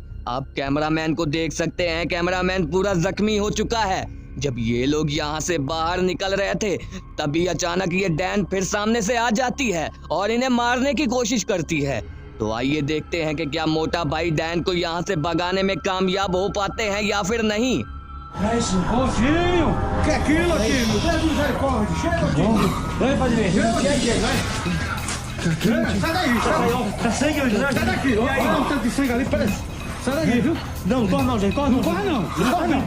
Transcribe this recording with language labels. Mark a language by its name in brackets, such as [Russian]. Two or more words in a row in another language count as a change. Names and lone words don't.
[Hindi] आप कैमरामैन को देख सकते हैं, कैमरामैन पूरा जख्मी हो चुका है। जब ये लोग यहाँ से बाहर निकल रहे थे तभी अचानक ये डैन फिर सामने से आ जाती है और इन्हें मारने की कोशिश करती है। तो आइए देखते हैं कि क्या मोटा भाई डैन को यहाँ से भगाने में कामयाब हो पाते हैं या फिर नहीं। [Portuguese] É isso, Rosinho! Que é aquilo, filho? Deus misericórdia. Chega, tio. Vem, padrinho! Chega, vai. Sai daí, sai. Tá sangue hoje, né? Sai daqui. Olha o tanto de sangue ali, peraí. Sai daí, viu? Não, não corre não, gente. Corre não. Não corre não. Não corre não, pai.